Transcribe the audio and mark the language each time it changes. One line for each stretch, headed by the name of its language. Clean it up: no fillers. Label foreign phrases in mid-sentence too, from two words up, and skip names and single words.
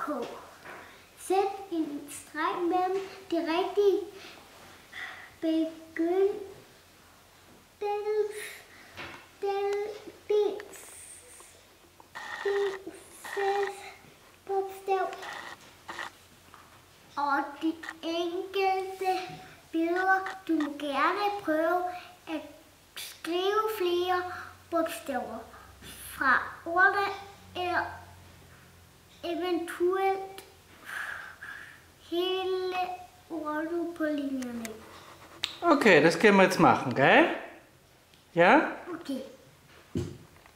Danish: Sæt en streg mellem de rigtige bogstav og de enkelte billeder. Du må gerne prøve at skrive flere bogstaver fra ordene eller eventuelt hele ordet på linjerne.
German: Okay, das können wir jetzt machen, gell? Ja? Okay.